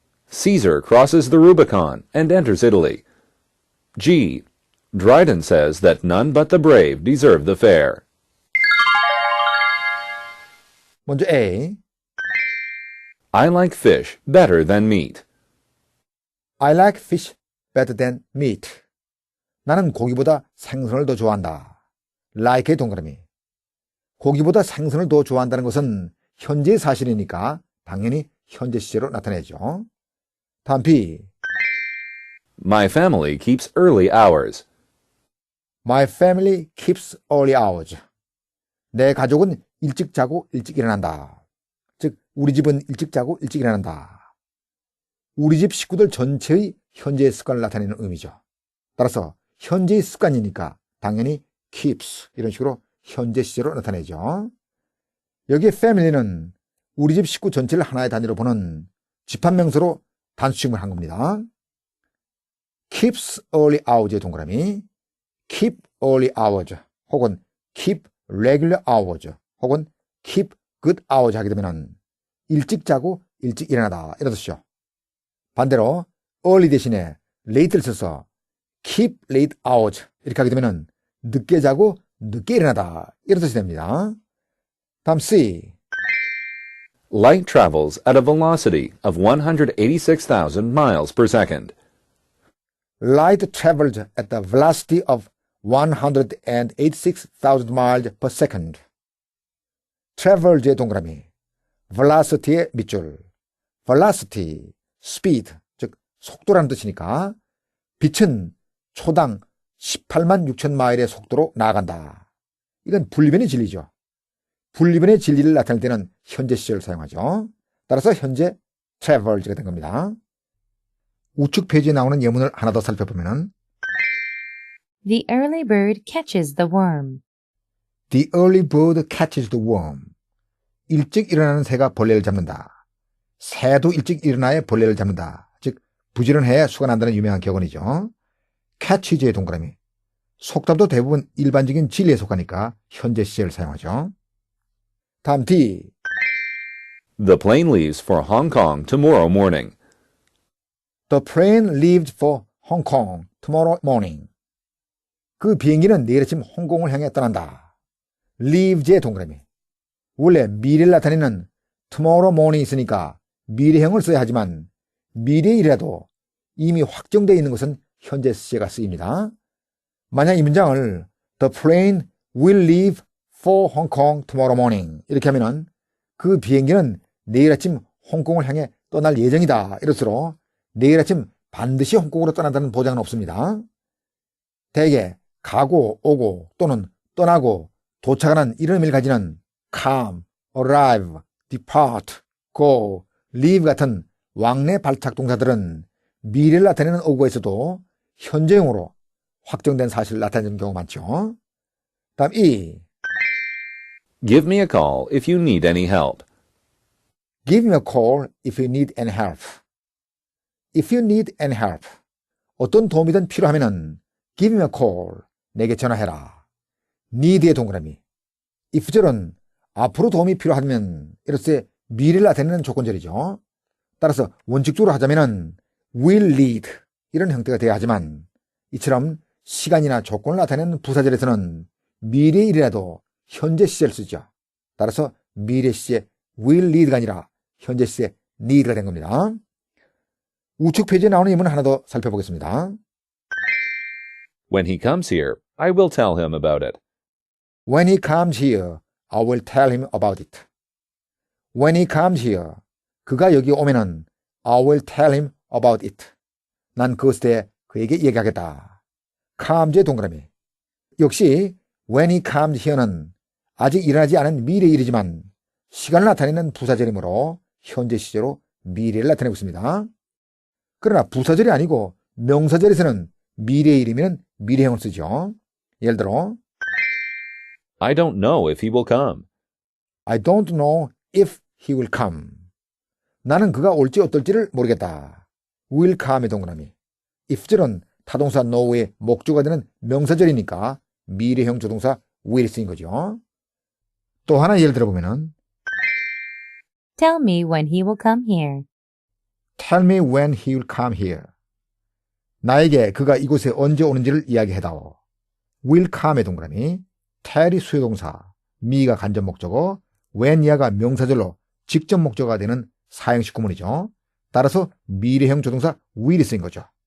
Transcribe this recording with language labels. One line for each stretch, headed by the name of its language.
English: Caesar crosses the Rubicon and enters Italy. G. Dryden says that none but the brave deserve the fair.
Korean: 먼저 A.
English: I like fish better than meat. I like fish better than meat.
Korean: 나는 고기보다 생선을 더 좋아한다. like의 동그라미. 고기보다 생선을 더 좋아한다는 것은 현재의 사실이니까 당연히 현재 시제로 나타내죠. 다음 B.
English: My family keeps early hours. My family keeps early hours.
Korean: 내 가족은 일찍 자고 일찍 일어난다. 즉 우리 집은 일찍 자고 일찍 일어난다. 우리 집 식구들 전체의 현재의 습관을 나타내는 의미죠. 따라서 현재의 습관이니까 당연히 keeps 이런 식으로 현재 시제로 나타내죠. 여기에 family는 우리 집 식구 전체를 하나의 단위로 보는 집합명사로 단수칭을 한 겁니다. keeps early hours의 동그라미
English: keep early hours
Korean: 혹은
English: keep regular hours
Korean: 혹은
English: keep good hours
Korean: 하게 되면 일찍 자고 일찍 일어나다 이런 뜻이죠. 반대로 early 대신에 late를 써서
English: keep late hours
Korean: 이렇게 하게 되면 늦게 자고 늦게 일어나다 이런 뜻이 됩니다. 다음 C.
English: Light travels at a velocity of 186,000 miles per second. Light travels at the velocity of 186,000 miles per second.
Korean: travel즈의 동그라미, velocity의 밑줄, velocity, speed, 즉 속도라는 뜻이니까 빛은 초당 18만 6천 마일의 속도로 나아간다. 이건 분리변의 진리죠. 분리변의 진리를 나타낼 때는 현재 시제를 사용하죠. 따라서 현재 travel즈가 된 겁니다. 우측 페이지에 나오는 예문을 하나 더 살펴보면
English: The early bird catches the worm. The early bird catches the worm.
Korean: 일찍 일어나는 새가 벌레를 잡는다. 새도 일찍 일어나야 벌레를 잡는다. 즉 부지런해야 수가 난다는 유명한 격언이죠. catches의 동그라미. 속담도 대부분 일반적인 진리에 속하니까 현재 시제를 사용하죠. 다음 D.
English: The plane leaves for Hong Kong tomorrow morning. The plane leaves for Hong Kong tomorrow morning.
Korean: 그 비행기는 내일 아침 홍콩을 향해 떠난다. leaves의 동그라미. 원래 미래를 나타내는 tomorrow morning이 있으니까 미래형을 써야 하지만 미래일이라도 이미 확정되어 있는 것은 현재 시제가 쓰입니다. 만약 이 문장을
English: The plane will leave for Hong Kong tomorrow morning
Korean: 이렇게 하면은 그 비행기는 내일 아침 홍콩을 향해 떠날 예정이다. 이럴수록 내일 아침 반드시 홍콩으로 떠난다는 보장은 없습니다. 대개 가고 오고 또는 떠나고 도착하는 이런 의미를 가지는 come, arrive, depart, go, leave 같은 왕래 발착 동사들은 미래를 나타내는 어구에서도 현재형으로 확정된 사실을 나타내는 경우가 많죠. 다음 E.
English: Give me a call if you need any help. Give me a call if you need any help. If you need any help.
Korean: 어떤 도움이든 필요하면은
English: give me a call.
Korean: 내게 전화해라. need의 동그라미. if절은 앞으로 도움이 필요하면 이렇게 미래를 나타내는 조건절이죠. 따라서 원칙적으로 하자면은 will lead 이런 형태가 돼야 하지만 이처럼 시간이나 조건을 나타내는 부사절에서는 미래의 일이라도 현재 시제를 쓰죠. 따라서 미래 시제 will lead가 아니라 현재 시제 need가 된 겁니다. 우측 페이지에 나오는 예문 하나 더 살펴보겠습니다.
English: When he comes here, I will tell him about it. When he comes here, I will tell him about it. When he comes here,
Korean: 그가 여기 오면은
English: I will tell him about it.
Korean: 난 그것에 대해 그에게 얘기하겠다. comes의 동그라미. 역시
English: when he comes here
Korean: 는 아직 일어나지 않은 미래 일이지만 시간을 나타내는 부사절이므로 현재 시제로 미래를 나타내고 있습니다. 그러나 부사절이 아니고 명사절에서는 미래 일이면 미래형을 쓰죠. 예를 들어
English: I don't know if he will come. I don't know if he will come.
Korean: 나는 그가 올지 어떨지를 모르겠다. will come의 동그라미. if절은 타동사 know의 목조가 되는 명사절이니까 미래형 조동사 will 쓰인 거죠. 또 하나 예를 들어보면은
English: Tell me when he will come here. Tell me when he will come here.
Korean: 나에게 그가 이곳에 언제 오는지를 이야기해다오. will come의 동그라미. tell이 수요동사, me가 간접 목적어, when 이하가 명사절로 직접 목적어가 되는 사형식 구문이죠. 따라서 미래형 조동사 will이 쓰인 거죠.